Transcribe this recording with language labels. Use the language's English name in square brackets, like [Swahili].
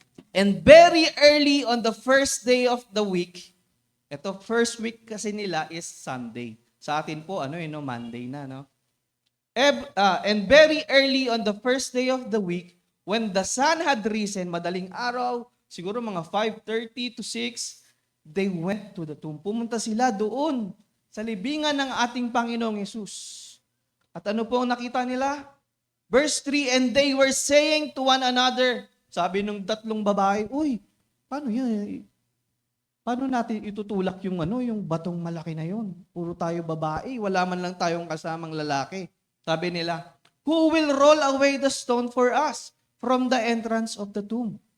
[English] And very early on the first day of the week, ito first week [Filipino] kasi nila [English] is Sunday. [Filipino] Sa atin po, Monday na, no? [English] And very early on the first day of the week, when the sun had risen, [Filipino] madaling araw, siguro mga [English] 5:30 to 6, they went to the tomb. [Filipino] Pumunta sila doon sa libingan ng ating Panginoong Hesus. At ano po ang nakita nila? [English] Verse 3, and they were saying to one another, [Filipino] sabi nung 3 babae, uy, paano yan? Paano natin itutulak yung batong malaki na yon? Puro tayo babae, wala man lang tayong kasamang lalaki. Sabi nila, [English] who will roll away the stone for us from the entrance of the tomb?